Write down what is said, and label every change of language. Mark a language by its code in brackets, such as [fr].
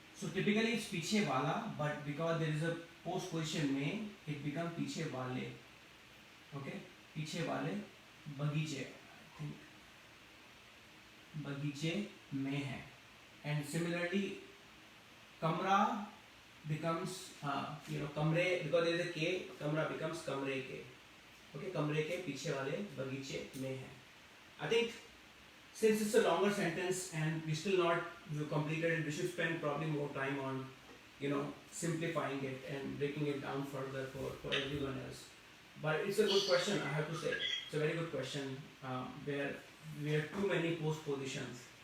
[en] So typically it's [hi] पीछे वाला, [en] but because there is a postposition में, it becomes पीछे वाले. Okay. [hi] पीछे वाले बगीचे. [en] I think [hi] बगीचे में है. [en] And similarly, kamra becomes kamre, because there is a k, kamra becomes kamre ke. [hi] Okay, kamre ke पीछे वाले बगीचे में है. [en] I think since it's a longer sentence and we still not completed it, we should spend probably more time on simplifying it and breaking it down further for everyone else. But it's a good question, I have to say. It's a very good question where we have too many post positions.